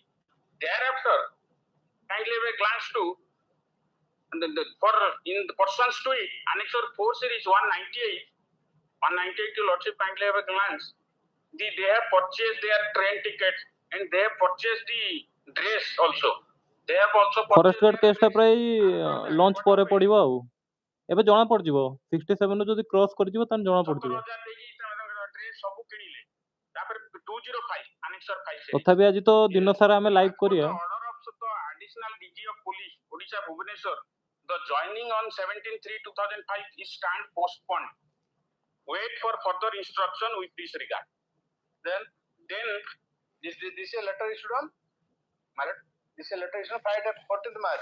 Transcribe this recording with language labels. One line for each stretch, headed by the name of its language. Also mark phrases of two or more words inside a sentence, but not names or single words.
English: Thereafter, kindly have a glance to in the pursuance to it, Annexure 4 series 198 to Lordship, kindly have a glance. They have purchased their train tickets and they have purchased the dress also. They have also forest guard
Odia: କେସ୍ଟା ପ୍ରାୟ ଲଞ୍ଚ ପରେ ପଡ଼ିବ ଆଉ ଏବେ ଜଣା ପଡ଼ିଯିବ 67 ଯଦି କ୍ରସ୍ କରିଯିବ ତାହେଲେ ଜଣା ପଡ଼ିଯିବ ସବୁ କିଣିଲେ ତାପରେ 205 Annexure 5 ତଥାପି ଆଜି ତ ଦିନ ସାରା ଆମେ ଲାଇଭ୍ କରିବା
English: order of the additional DG of police Odisha Bhubaneswar, the joining on 17/3/2005 is stand postponed. Wait for further instruction with this regard. Then This is a letter issued on? This is a letter issued on 14th March.